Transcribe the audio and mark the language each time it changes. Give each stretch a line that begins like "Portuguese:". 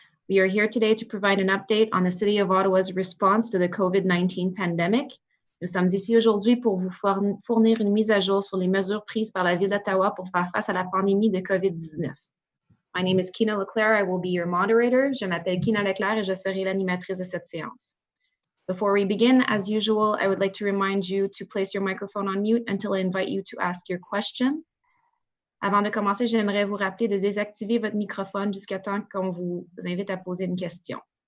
English: We are here today to provide an update on the City of Ottawa's response to the COVID-19 pandemic.
French: Nous sommes ici aujourd'hui pour vous fournir une mise à jour sur les mesures prises par la Ville d'Ottawa pour faire face à la pandémie de COVID-19.
English: My name is Kina Leclerc. I will be your moderator.
French: Je m'appelle Kina Leclerc et je serai l'animatrice de cette séance.
English: Before we begin, as usual, I would like to remind you to place your microphone on mute until I invite you to ask your question.
French: Avant de commencer, j'aimerais vous rappeler de désactiver votre microphone jusqu'à temps qu'on vous invite à poser une question.